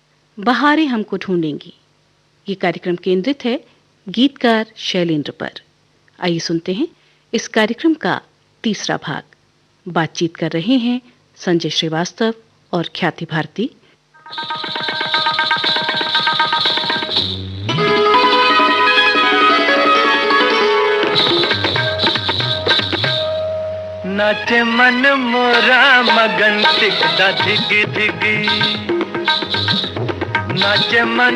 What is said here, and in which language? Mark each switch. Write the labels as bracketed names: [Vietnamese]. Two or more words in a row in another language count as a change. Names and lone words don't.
[Hindi] बहारें हमको ढूंढेंगी। ये कार्यक्रम केंद्रित है गीतकार शैलेंद्र पर। आइए सुनते हैं इस कार्यक्रम का तीसरा भाग। बातचीत कर रहे हैं संजय श्रीवास्तव और ख्याति भारती। नाचे मन मोरा मगन टिकदा धिगी धिगी, नाचे मन